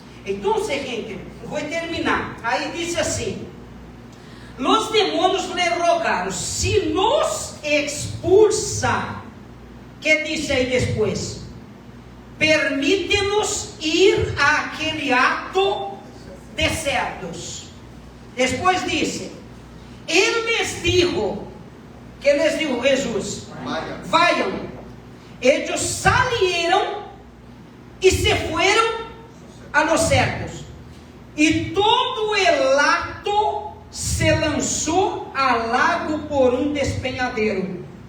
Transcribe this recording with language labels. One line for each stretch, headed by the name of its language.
Portuguese: Então, gente, vou terminar. Aí diz assim: os demônios lhe rogaram, se nos expulsa, que diz aí depois? Permite-nos ir àquele ato de cerdos. Depois disse, ele lhes
Spanish: dijo,
Portuguese: que lhes dijo Jesus?
Spanish: Vayan.
Portuguese: Eles
Spanish: salieron e se fueron a los cerdos.
Portuguese: E
Spanish: todo el hato
Portuguese: se lançou ao lago por um despenhadeiro.